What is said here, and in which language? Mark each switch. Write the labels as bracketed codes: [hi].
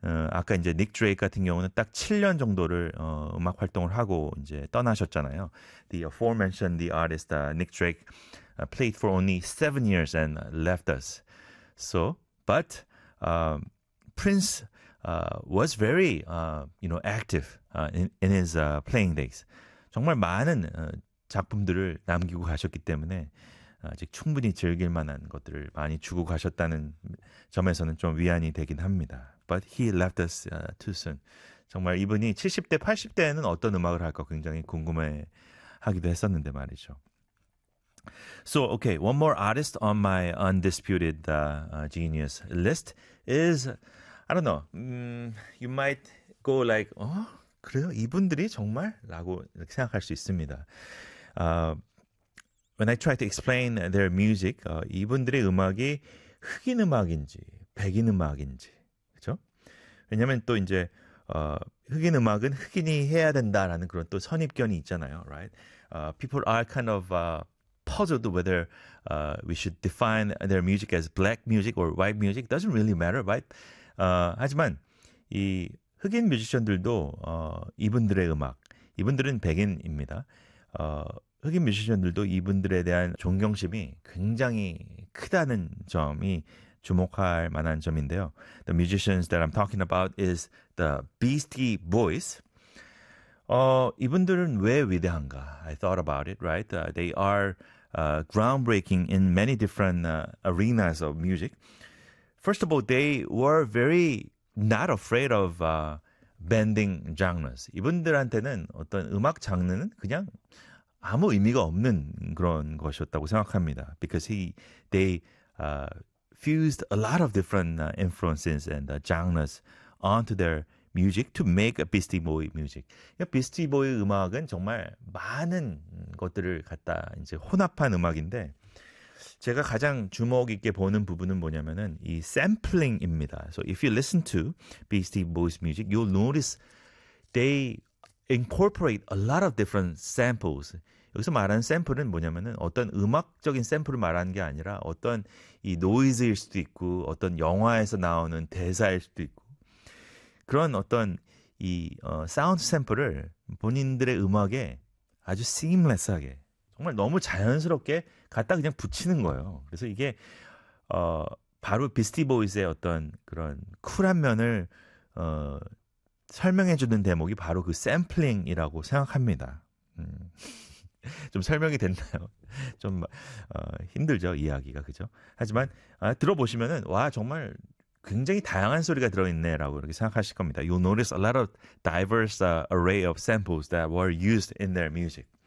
[ko] 아까 이제 닉 드레이크 같은 경우는 딱 7년 정도를 음악 활동을 하고 이제 떠나셨잖아요. [en] The aforementioned the artist Nick Drake played for only 7 years and left us. So, but Prince was very, you know, active in his playing days. [ko] 정말 많은 작품들을 남기고 가셨기 때문에 아직 충분히 즐길 만한 것들을 많이 주고 가셨다는 점에서는 좀 위안이 되긴 합니다. [en] But he left us too soon. [ko] 정말 이분이 70대, 80대에는 어떤 음악을 할까 굉장히 궁금해 하기도 했었는데 말이죠. [en] So, okay, one more artist on my undisputed genius list is, I don't know, you might go like, 어? [ko] 그래요? 이분들이 정말? 라고 생각할 수 있습니다. [en] When I try to explain their music, [ko] 이분들의 음악이 흑인 음악인지, 백인 음악인지, 그죠? 왜냐면 또 이제, 흑인 음악은 흑인이 해야 된다라는 그런 또 선입견이 있잖아요, [en] right? People are kind of, puzzled whether we should define their music as black music or white music. Doesn't really matter, right? [ko] 하지만 이 흑인 뮤지션들도 이분들의 음악, 이분들은 백인입니다. 흑인 뮤지션들도 이분들에 대한 존경심이 굉장히 크다는 점이 주목할 만한 점인데요. [en] The musicians that I'm talking about is the Beastie Boys. [ko] 이분들은 왜 위대한가? [en] I thought about it, right? They are groundbreaking in many different arenas of music. First of all, they were very not afraid of bending genres. [ko] 이분들한테는 어떤 음악 장르는 그냥 아무 의미가 없는 그런 것이었다고 생각합니다. [en] Because they fused a lot of different influences and genres onto their music to make a Beastie Boy music. [ko] Beastie Boy 음악은 정말 많은 것들을 갖다 이제 혼합한 음악인데 제가 가장 주목 있게 보는 부분은 뭐냐면은 이 샘플링입니다. [en] So if you listen to Beastie Boy's music, you'll notice they incorporate a lot of different samples. [ko] 여기서 말하는 샘플은 뭐냐면은 어떤 음악적인 샘플을 말하는 게 아니라 어떤 이 노이즈일 수도 있고 어떤 영화에서 나오는 대사일 수도 있고 그런 어떤 이 사운드 샘플을 본인들의 음악에 아주 seamless하게 정말 너무 자연스럽게 갖다 그냥 붙이는 거예요. 그래서 이게 바로 비스티 보이스의 어떤 그런 쿨한 면을 설명해 주는 대목이 바로 그 샘플링이라고 생각합니다. 좀 설명이 됐나요? 좀 힘들죠 이야기가 그죠? 하지만 들어보시면은 와 정말 굉장히 다양한 소리가 들어있네라고 이렇게 생각하실 겁니다. [en] You'll notice a lot of diverse array of samples that were used in their music.